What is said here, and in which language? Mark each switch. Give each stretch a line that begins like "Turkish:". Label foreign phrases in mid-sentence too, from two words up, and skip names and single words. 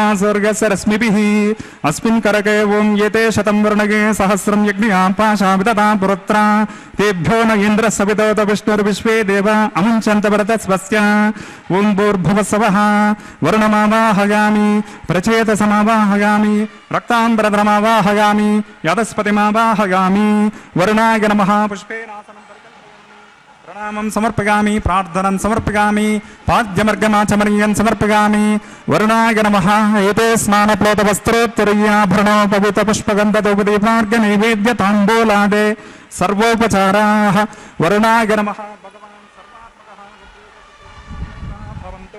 Sanskrit: स्वर्गस्य रश्मिभिः अस्मिन् करके ओं येते शतं वर्णगे सहस्रं यज्ञापाशाविदता पुरुत्रा तेभ्यो न इन्द्रः सवितोत विष्णुर्विश्वे देवा अमुञ्चन्त वरतस्वस्य ओं भूर्भुवस्सवः वरुणमावाहयामि प्रचेतसमावाहयामि रक्ताम्बरधरमावाहयामि यादस्पतिमावाहयामि वरुणाय नमः पुष्पेनासनं ప్రణామం సమర్పయామి, ప్రార్థనం సమర్పయామి, పాద్యమర్గమాచమనీయం సమర్పయామి. వరుణాయ నమః. ఏతే స్నానప్లోత వస్త్రోత్తరీయాభరణోపవిత పుష్పగంధదోపదీపార్ఘ్య నైవేద్య తాంబూలాదే సర్వోపచారాః. వరుణాయ నమః. భగవాన్ సర్వాత్మకః భవంతు.